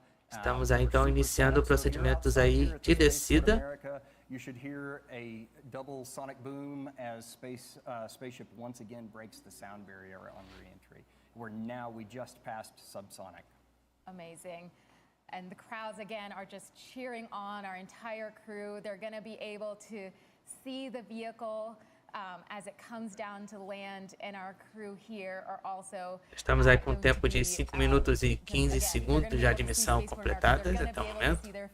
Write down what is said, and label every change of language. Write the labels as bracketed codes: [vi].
[pt] Estamos aí, então, iniciando procedimentos aí de descida. [en] You should hear a double sonic boom as SpaceShip once again breaks the sound barrier on re-entry. We just passed subsonic. Amazing. And the crowds, again, are just cheering on our entire crew. They're going to be able to see the vehicle as it comes down to land, and our crew here are also [pt] Estamos aí com um tempo de 5 minutos e 15 segundos já de missão completadas até o momento.